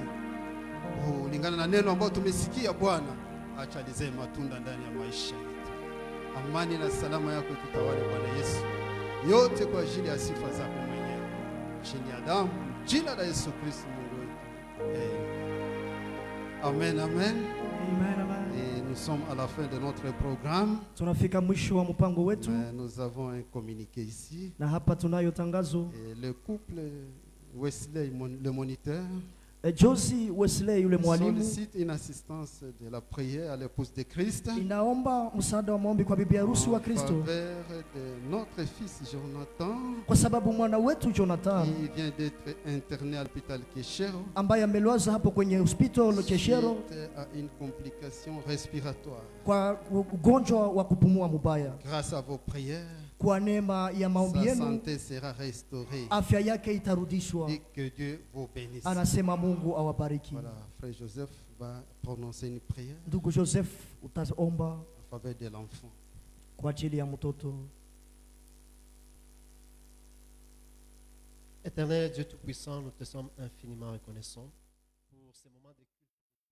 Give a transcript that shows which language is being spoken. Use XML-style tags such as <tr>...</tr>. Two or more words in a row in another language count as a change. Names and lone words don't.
<sw>Kulingana na neno ambalo tumesikia Bwana, acha lizae matunda ndani ya maisha yetu. Amani na salama yako tutawale Bwana Yesu. Yote kwa ajili ya sifa zako mwenyewe. Chini ya damu, jina la Yesu Kristo Mungu wetu. Amen, amen. Amen, amen.</sw> <fr>Et nous sommes à la fin de notre programme.</fr> <sw>Tunafika mwisho wa mpango wetu,</sw> <fr>Nous avons un communiqué ici.</fr> <sw>na hapa tunayo tangazo.</sw> <fr>Et le couple Wesley, le moniteur,</fr> <sw>Josie Wesley yule mwalimu</sw> <fr>sollicite une assistance de la prière à l'épouse de Christ</fr> <sw>inaomba msaada wa maombi kwa bibi harusi wa</sw> <fr>en</fr> <sw>Kristo,</sw> <fr>faveur de notre fils Jonathan</fr> <sw>kwa sababu mwana wetu Jonathan</sw> <fr>qui vient d'être interné à l'hôpital Keshero</fr> <sw>ambaye amelazwa hapo kwenye hospital Keshero</sw> <fr>suite à une complication respiratoire.</fr> <sw>kwa ugonjwa wa kupumua mubaya.</sw> <fr>Grâce à vos prières,</fr> <sw>Kwa neema ya maombi</sw> <fr>sa</fr> <sw>yenu</sw> <fr>santé sera restaurée</fr> <sw>afya yake itarudishwa.</sw> <fr>et que Dieu vous bénisse.</fr> <sw>Anasema Mungu awabariki.</sw> <fr>Voilà, frère Joseph va prononcer une prière</fr> <sw>Ndugu Joseph, utaomba</sw> <fr>en faveur de l'enfant.</fr> <sw>kwa ajili ya mtoto.</sw> <fr>Éternel Dieu Tout-Puissant, nous te sommes infiniment reconnaissants pour ces moments de</fr>